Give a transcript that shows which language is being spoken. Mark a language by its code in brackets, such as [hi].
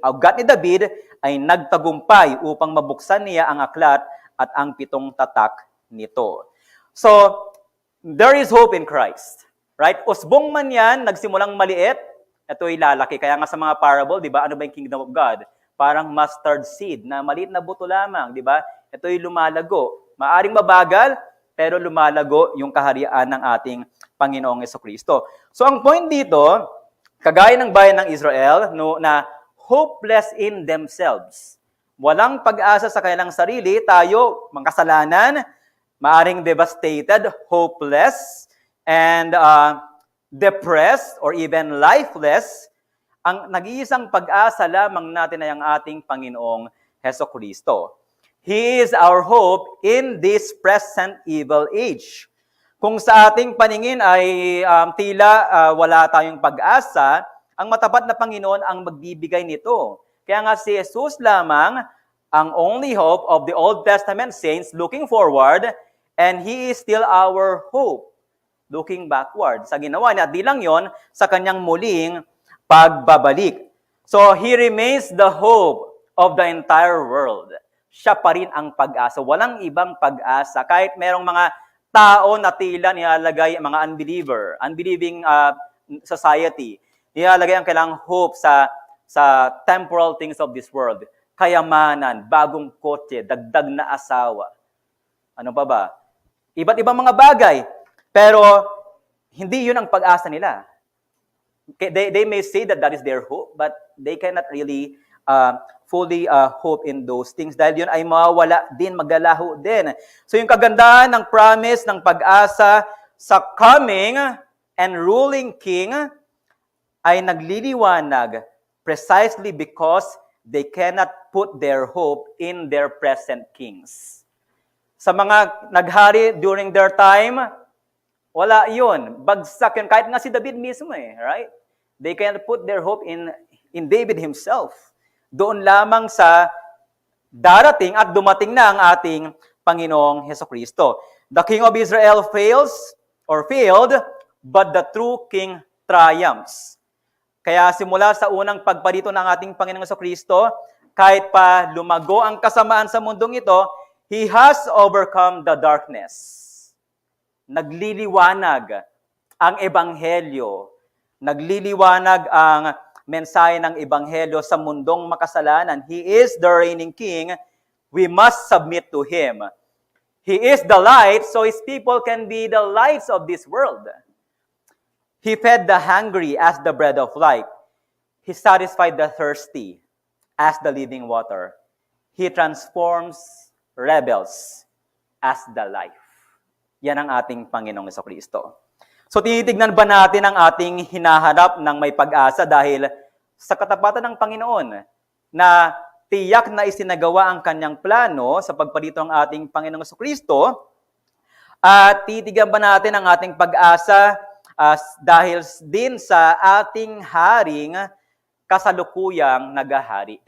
[tl] Ang ugat ni David ay nagtagumpay upang mabuksan niya ang aklat at ang 7 tatak nito. [en] So, there is hope in Christ. [tl] Right? Usbong man yan, nagsimulang maliit, ito'y lalaki. Kaya nga sa mga parable, di ba, ano ba yung kingdom of God? Parang mustard seed na maliit na buto lamang, di ba? Ito'y lumalago. Maaring mabagal, pero lumalago yung kaharian ng ating Panginoong Hesukristo. So ang point dito, kagaya ng bayan ng Israel, na [en] hopeless in themselves. [tl] Walang pag-asa sa kanilang sarili, tayo, mga kasalanan, maaring [en] devastated, hopeless, and depressed, or even lifeless. [tl] ang nag-iisang pag-asa lamang natin ay ang ating Panginoong Hesukristo. [en] He is our hope in this present evil age. [tl] Kung sa ating paningin ay tila wala tayong pag-asa, ang matapat na Panginoon ang magbibigay nito. Kaya nga si Jesus lamang ang [en] only hope of the Old Testament saints looking forward, and He is still our hope looking backward. [tl] Sa ginawa niya, at di lang yon, sa kanyang muling pagbabalik. [en] So, He remains the hope of the entire world. [tl] Siya pa rin ang pag-asa. Walang ibang pag-asa. Kahit merong mga tao na tila nilalagay, mga [en] unbelieving society, [tl] nilalagay ang kailangang hope sa [en] temporal things of this world. [tl] Kayamanan, bagong kotse, dagdag na asawa. Ano pa ba? Iba't ibang mga bagay. Pero, hindi yun ang pag-asa nila. [en] They may say that is their hope, but they cannot really fully hope in those things [tl] dahil yun ay mawawala din, maglalaho din. [en] So [tl] yung kagandahan ng [en] promise [tl] ng pag-asa sa [en] coming and ruling king [tl] ay nagliliwanag [en] precisely because they cannot put their hope in their present kings. [tl] Sa mga naghari [en] during their time, [tl] wala yun. Bagsak yun. Kahit nga si David mismo right? [en] They cannot put their hope in David himself. [tl] Doon lamang sa darating at dumating na ang ating Panginoong Hesukristo. [en] The King of Israel failed, but the true King triumphs. [tl] Kaya simula sa unang pagparito ng ating Panginoong Hesukristo, kahit pa lumago ang kasamaan sa mundong ito, [en] He has overcome the darkness. [tl] Nagliliwanag ang Ebanghelyo. Nagliliwanag ang mensahe ng Ebanghelyo sa mundong makasalanan. [en] He is the reigning King. We must submit to Him. He is the light, so His people can be the lights of this world. He fed the hungry as the bread of life. He satisfied the thirsty as the living water. He transforms rebels as the life. [tl] Yan ang ating Panginoong Hesukristo. So tinitignan ba natin ang ating hinaharap ng may pag-asa dahil sa katapatan ng Panginoon na tiyak na isinagawa ang kanyang plano sa pagparito ng ating Panginoong Hesukristo, at titigan ba natin ang ating pag-asa dahil din sa ating haring kasalukuyang nagahari.